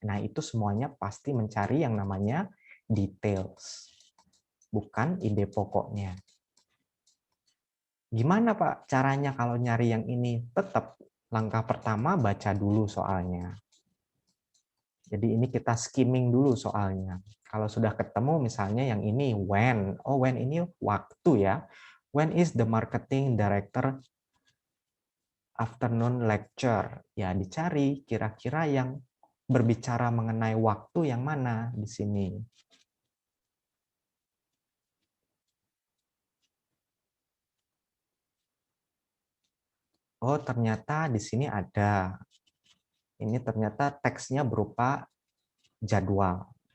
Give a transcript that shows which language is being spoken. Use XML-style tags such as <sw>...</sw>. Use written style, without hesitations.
<id>Nah, itu semuanya pasti mencari yang namanya details, bukan ide pokoknya. Gimana Pak caranya kalau nyari yang ini? Tetap langkah pertama baca dulu soalnya. Jadi ini kita skimming dulu soalnya. Kalau sudah ketemu misalnya yang ini when. Oh, when ini waktu ya.</id> <en>When is the marketing director afternoon lecture?</en> <id>Ya dicari kira-kira yang berbicara mengenai waktu yang mana di sini. Oh, ternyata di sini ada. Ini ternyata teksnya berupa jadwal.</id>